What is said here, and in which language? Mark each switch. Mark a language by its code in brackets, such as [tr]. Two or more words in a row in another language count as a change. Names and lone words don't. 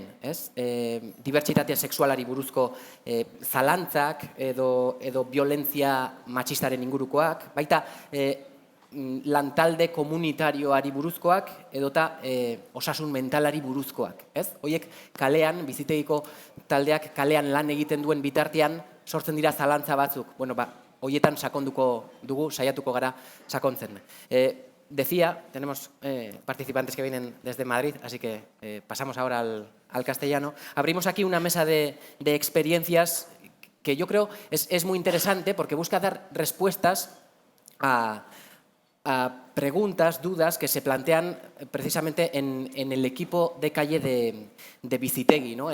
[eu] Dibertsitatea sexualari buruzko zalantzak edo violentzia matxistaren ingurukoak, baita lantalde komunitarioari buruzkoak edota osasun mentalari buruzkoak. Horiek kalean, bizitegiko taldeak kalean lan egiten duen bitartean sortzen dira zalantza batzuk. Horietan sakonduko dugu, saiatuko gara sakontzen. [es] Decía, tenemos participantes que vienen desde Madrid, así que pasamos ahora al castellano. Abrimos aquí una mesa de experiencias que yo creo es muy interesante porque busca dar respuestas a preguntas, dudas que se plantean precisamente en el equipo de calle de Bizitegui, ¿no?